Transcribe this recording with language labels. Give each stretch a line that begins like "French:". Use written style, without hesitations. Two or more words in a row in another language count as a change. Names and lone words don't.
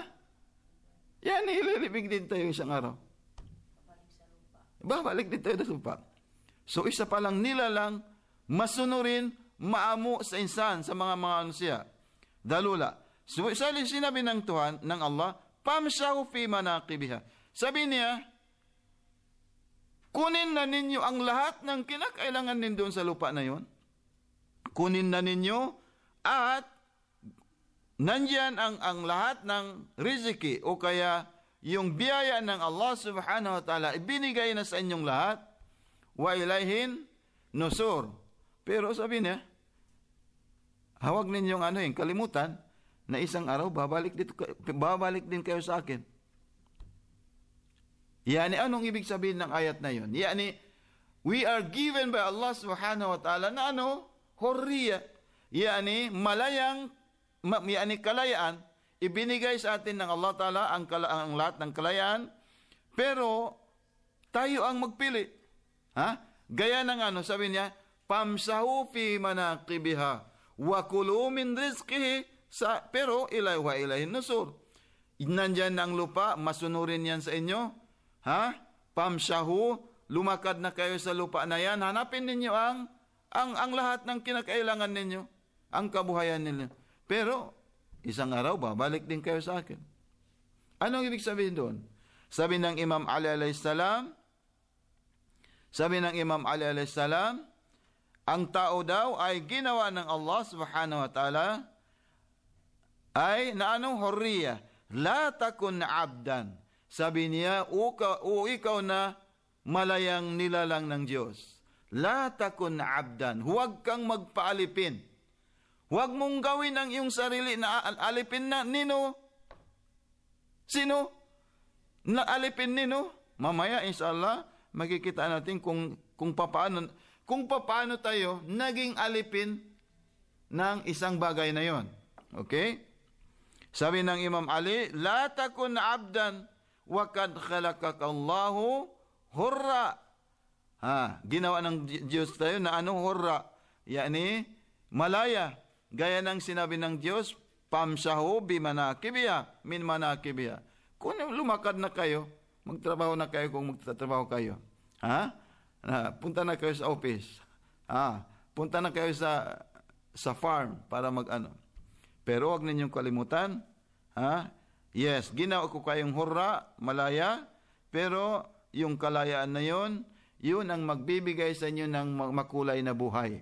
Filipino: Yan, ililibig din tayo isang araw. Babalik din tayo sa lupa. So, isa palang nilalang, masunurin, maamo sa insan, sa mga manusia. Dalula. So, sinabi ng Tuhan, ng Allah,
Arabic: فامشوا في مناكبها.
Filipino: Sabi niya, kunin na ninyo ang lahat ng kinakailangan din doon sa lupa na yon. Kunin na ninyo at nandyan ang lahat ng riziki o kaya yung biyaya ng
Arabic: الله سبحانه وتعالى
Filipino: ibinigay na sa inyong lahat
Arabic: وإليه النشور.
Filipino: Pero sabi niya, hawag ninyong kalimutan na isang araw babalik din kayo sa akin. Yani, anong ibig sabihin ng ayat na yun? Yani,
English: we are given by
Arabic: الله سبحانه وتعالى
Filipino: na hurriya. Yani, kalayaan, ibinigay sa atin ng Allah ta'ala ang lahat ng kalayaan, pero tayo ang magpili. Ha? Gaya ng sabi niya,
Arabic: فامشوا في مناكبها وكلوا من رزقه, pero إليه النشور.
Filipino: Nandyan ang lupa, masunurin yan sa inyo. Ha? Pamsyahu, lumakad na kayo sa lupa na yan. Hanapin ninyo ang lahat ng kinakailangan ninyo, ang kabuhayan ninyo. Pero, isang araw, babalik din kayo sa akin. Anong ibig sabihin doon? Sabi ng Imam Ali
Arabic: عليه السلام,
Filipino: ang tao daw ay ginawa ng
Arabic: الله سبحانه وتعالى
Filipino: ay hurriya.
Arabic: لا تكن عبدا.
Filipino: Sabi niya, ikaw na malayang nilalang ng Diyos.
Arabic: لا تكن عبدا.
Filipino: Huwag kang magpaalipin. Huwag mong gawin ang iyong sarili na alipin na nino. Sino? Na alipin nino? Mamaya, inshallah, makikita natin kung paano tayo naging alipin ng isang bagay na yon. Okay? Sabi ng Imam Ali,
Arabic: لا تكن عبدا وقد خلقك الله حرا.
Filipino: Ginawa ng Diyos tayo na hurra. Yani, malaya. Gaya ng sinabi ng Diyos,
Arabic: فامشوا بمناكبها من مناكبها.
Filipino: Kung lumakad na kayo, magtrabaho na kayo kung magtatrabaho kayo. Punta na kayo sa office. Punta na kayo sa farm para Pero huwag ninyong kalimutan, yes, ginawa ko kayong hurra, malaya, pero yung kalayaan na yun ang magbibigay sa inyo ng makulay na buhay.